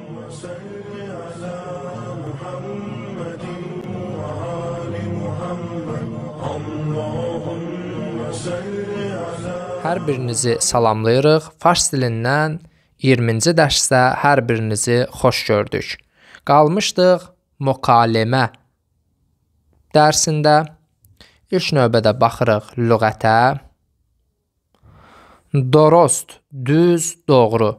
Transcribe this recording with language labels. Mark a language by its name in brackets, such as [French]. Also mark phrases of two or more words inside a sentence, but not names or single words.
[Arabic] صل على محمد وآل محمد اللهم صل على. [Azerbaijani] Hər birinizi salamlayırıq. Fars dilindən 20-ci dərsdə hər birinizi xoş gördük. Qalmışdıq mükalimə dərsində. İlk növbədə baxırıq lüğətə. Dorost, düz, doğru.